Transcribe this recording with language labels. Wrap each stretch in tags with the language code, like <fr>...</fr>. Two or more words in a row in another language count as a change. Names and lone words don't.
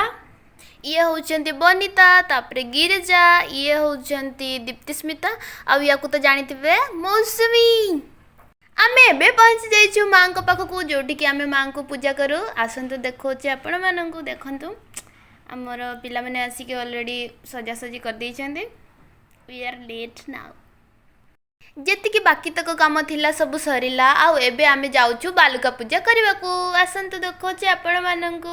<or>ଇଏ ହେଉଛନ୍ତି ବନିତା, ତାପରେ ଗିରିଜା, ଇଏ ହେଉଛନ୍ତି ଦୀପ୍ତିସ୍ମିତା, ଆଉ ୟାକୁ ତ ଜାଣିଥିବେ ମୌସୁମୀ। ଆମେ ଏବେ ପହଞ୍ଚି ଯାଇଛୁ ମାଙ୍କ ପାଖକୁ, ଯେଉଁଠିକି ଆମେ ମାଙ୍କୁ ପୂଜା କରୁ। ଆସନ୍ତୁ ଦେଖାଉଛି ଆପଣମାନଙ୍କୁ। ଦେଖନ୍ତୁ ଆମର ପିଲାମାନେ ଆସିକି ଅଲରେଡ଼ି ସଜାସଜି କରିଦେଇଛନ୍ତି।</or> <en>we are late now.</en> <or>ଯେତିକି ବାକି ତକ କାମ ଥିଲା ସବୁ ସରିଲା। ଆଉ ଏବେ ଆମେ ଯାଉଛୁ ବାଲୁକା ପୂଜା କରିବାକୁ। ଆସନ୍ତୁ ଦେଖାଉଛି ଆପଣମାନଙ୍କୁ।</or>